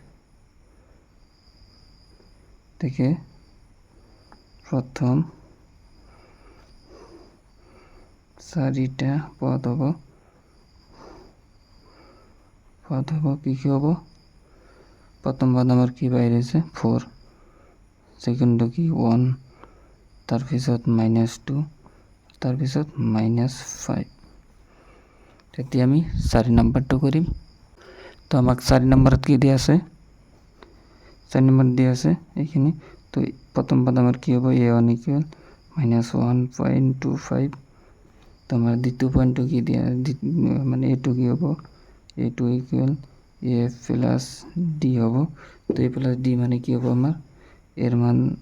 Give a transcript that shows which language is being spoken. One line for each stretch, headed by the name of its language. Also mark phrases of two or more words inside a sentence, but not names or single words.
Assamese: প্রথম চারিটা পদ হব কি কি হব প্রথম পদ আমার কি বাইরেছে 4 সেকেন্ড কি 1 তার পিছত -2 তার পিছত -5 এতিয়া আমি 4 নাম্বারটা করিম তো আমাক 4 নাম্বারত কি দিয়া আছে 4 নাম্বার দিয়া আছে এইখানে তো প্রথম পদ আমার কি হবে
English: a1 equal
Assamese: -1.25 তো আমার দ্বিতীয় পয়েন্ট কি দিয়া মানে a2 কি হবে
English: a2 equal a plus d
Assamese: হবে তো
English: a plus d
Assamese: মানে কি হবে আমার এর মান